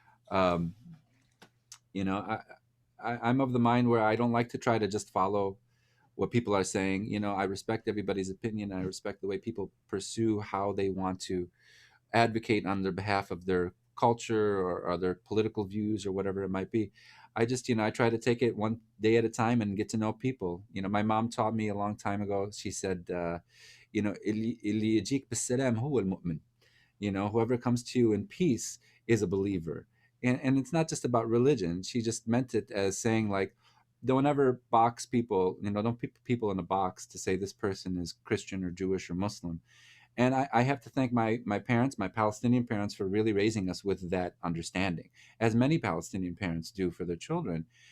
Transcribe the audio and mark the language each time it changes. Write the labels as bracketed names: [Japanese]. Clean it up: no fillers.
[English] Um, you know, I'm of the mind where I don't like to try to just follow what people are saying. I respect everybody's opinion. I respect the way people pursue how they want to advocate on their behalf of their culture, or their political views, or whatever it might be. I just, I try to take it one day at a time and get to know people. My mom taught me a long time ago. She said, [Arabic] اللي يجيك بالسلام هو المؤمن. [English] Whoever comes to you in peace is a believer. And it's not just about religion. She just meant it as saying, like, don't ever box people, don't put people in a box to say this person is Christian or Jewish or Muslim. And I have to thank my parents, my Palestinian parents, for really raising us with that understanding, as many Palestinian parents do for their children.